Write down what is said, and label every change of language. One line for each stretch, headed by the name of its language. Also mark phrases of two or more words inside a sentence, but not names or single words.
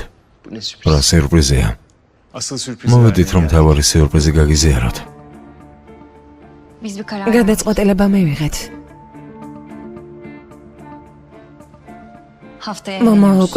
Turkish: Bu ne sürpriz?
Georgian: რა სიურპრიზია.
Turkish: Asıl sürpriz
Georgian: მოვედით რომ თავარი სიურპრიზი გაგიზიაროთ.
Turkish: Biz bir karar
Georgian: გადაწყვეტილება მივიღეთ.
Turkish: Haftaya
Georgian: მომავალ
Turkish: evleniyoruz.